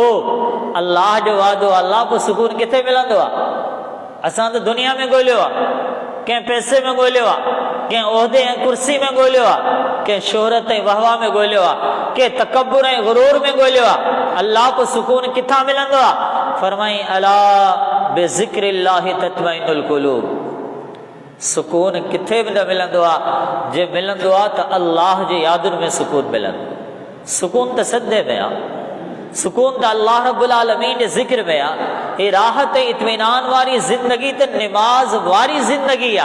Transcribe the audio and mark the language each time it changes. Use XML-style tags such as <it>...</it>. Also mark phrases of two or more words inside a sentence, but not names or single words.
<sd>अल्लाह जो वादो, अल्लाह पोइ सुकून किथे मिलंदो आहे? असां त दुनिया में ॻोल्हियो आहे, कंहिं पैसे में ॻोल्हियो आहे, कंहिं उहिदे ऐं कुर्सी में ॻोल्हियो आहे, कंहिं शोहरत ऐं वहवा में ॻोल्हियो आहे, कंहिं तकब्बुर ऐं गुरूर में ॻोल्हियो आहे। अल्लाह पोइ सुकून किथां मिलंदो आहे? फरमाई,</sd> <ar>ألا بذكر الله تطمئن القلوب,</ar> <sd>सुकून किथे बि न मिलंदो आहे, जे मिलंदो आहे त अल्लाह जे यादुनि में सुकून मिलंदो। सुकून त सदे में आहे, सुकून त अल्लाह</sd> <ar>رب العالمين</ar> <sd>जे ज़िक्र में आहे। हे राहत ऐं इत्मीनान वारी ज़िंदगी त निमाज़ वारी ज़िंदगी आहे।</sd>